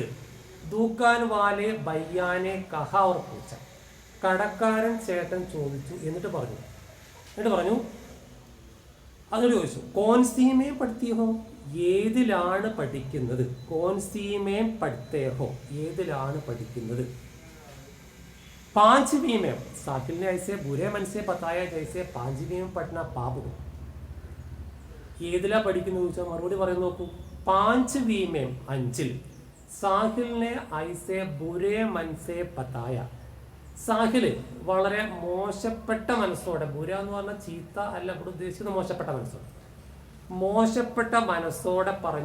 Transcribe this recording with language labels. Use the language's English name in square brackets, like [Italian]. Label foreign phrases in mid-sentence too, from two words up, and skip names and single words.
[Hindi] दुकान वाले भैया ने कहा और पूछा, [Malayalam] കടക്കാരൻ ചേട്ടൻ ചോദിച്ചു. എന്നിട്ട് പറഞ്ഞു അതിനോട് ചോദിച്ചു, [Hindi] कौनसी में पढ़ते हो, [Malayalam] ഏതിലാണ് പഠിക്കുന്നത്? [Hindi] कौनसी में पढ़ते हो, [Malayalam] ഏതിലാണ് പഠിക്കുന്നത്? [Hindi] पांचवी में साहिल ने ऐसे बुरे मन से बताया जैसे पांचवी में पढ़ना पाप हो. [Malayalam] ഏതിലാ പഠിക്കുന്നു ചോദിച്ചാൽ മറുപടി പറയുന്ന നോക്കൂ. [Hindi] पांचवी में, അഞ്ചിൽ. साहिल ने ऐसे बुरे मन से बताया, [Malayalam] സാഹില് വളരെ മോശപ്പെട്ട മനസ്സോടെ, ബുര എന്ന് പറഞ്ഞാൽ ചീത്ത അല്ല ഇവിടെ ഉദ്ദേശിക്കുന്നത്, മോശപ്പെട്ട മനസ്സോടെ, മോശപ്പെട്ട മനസ്സോടെ പറഞ്ഞു.